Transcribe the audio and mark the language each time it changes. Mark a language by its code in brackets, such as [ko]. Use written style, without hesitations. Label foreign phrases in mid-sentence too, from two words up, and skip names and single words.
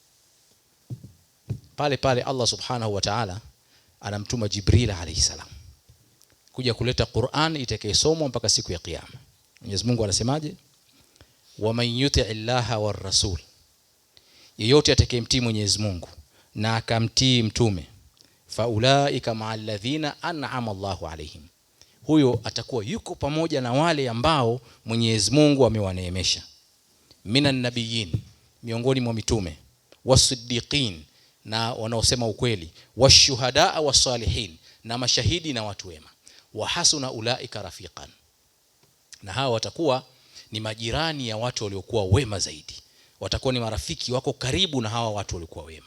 [sw] Pale pale [ar] الله سبحانه وتعالى [sw] anamtuma Jibril [ar] عليه السلام [sw] kuja kuleta Qur'an itakayesomwa mpaka siku ya kiyama. Mwenyezi Mungu anasemaje? [ar] ومن يطع الله والرسول, [sw] yeyote atakayemtii Mwenyezi Mungu na akamtii mtume, [ar] فأولئك مع الذين أنعم الله عليهم, [sw] huyo atakuwa yuko pamoja na wale ambao Mwenyezi Mungu amewaneemesha. [ar] من النبيين, [sw] miongoni mwa mitume, wasiddiqin, na wanaosema ukweli, [ar] والشهداء والصالحين, [sw] na mashahidi na watu wema, [ar] وحسن أولئك رفيقا, [sw] na hao watakuwa ni majirani ya watu waliokuwa wema zaidi, watakuwa ni marafiki wako karibu na hawa watu waliokuwa wema.